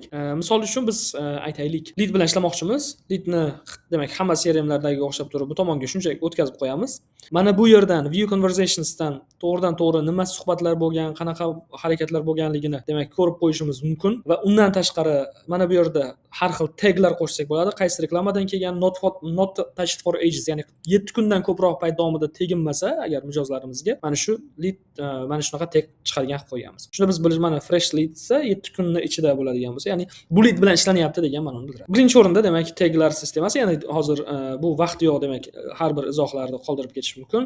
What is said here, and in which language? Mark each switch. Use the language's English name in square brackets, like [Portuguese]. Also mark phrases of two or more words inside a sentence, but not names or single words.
[Uzbek] Misol uchun biz aytaylik, lead bilan ishlamoqchimiz. Leadni demak hamma CRMlardagiga o'xshab turib bu tomonga shunchaki o'tkazib qo'yamiz. Mana bu yerdan View Conversationsdan to'g'ridan-to'g'ri nima suhbatlar bo'lgan, qanaqa harakatlar bo'lganligini demak ko'rib qo'yishimiz mumkin va undan tashqari mana bu yerda har xil taglar qo'shsak bo'ladi. Qaysi reklamadan kelgan, [English] not touched for ages, [Uzbek] ya'ni 7 kundan ko'proq payt davomida teginmasa agar mijozlarimizga mana shu lead mana shunaqa tag chiqargan qilib qo'yamiz. Shunda biz bilish, mana [English] fresh lead [Uzbek] esa 7 kunning ichida bo'ladigan bo'lsa, ya'ni bu lead bilan ishlanyapti degan ma'noni bildiradi. Birinchi o'rinda demak taglar sistemasi, ya'ni hozir bu vaqt yo'q, demak har bir izohlarni qoldirib ketish mumkin.